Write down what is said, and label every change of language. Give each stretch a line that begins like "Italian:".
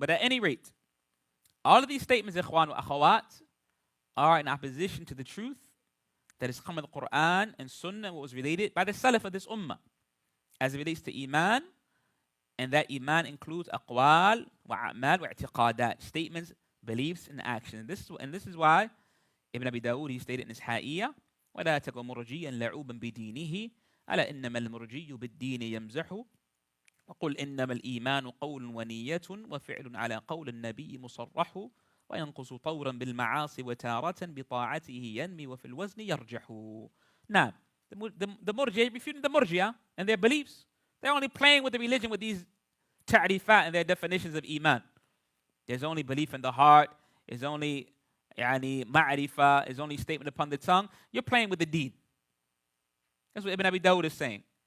English: But at any rate, all of these statements, ikhwan wa akhawat, are in opposition to the truth that is come in the Qur'an and Sunnah, and what was related by the Salaf of this ummah, as it relates to Iman, and that Iman includes
Arabic: aqwal wa a'mal wa i'tiqadat,
English: statements, beliefs, and actions. And this is why Ibn Abi Dawood, he stated in his Ha'iyah,
Arabic: وَلَا تَكُ مُرْجِيًا لَعُوبًا بِدِينِهِ أَلَا إِنَّمَا الْمُرْجِيُّ بِالدِّينِ يَمْزَحُ وقل إنما الإيمان قول ونية وفعل على قول النبي مصرح وينقص طورا بالمعاصي وتارة بطاعته ينمي وفي الوزن يرجح.
English: Now, the Murji refuting the Murji'ah and their beliefs. They're only playing with the religion with these ta'rifat and their definitions of Iman. There's only belief in the heart. There's only ma'rifah. There's only statement upon the tongue. You're playing with the deen. That's what Ibn Abi Dawud is saying.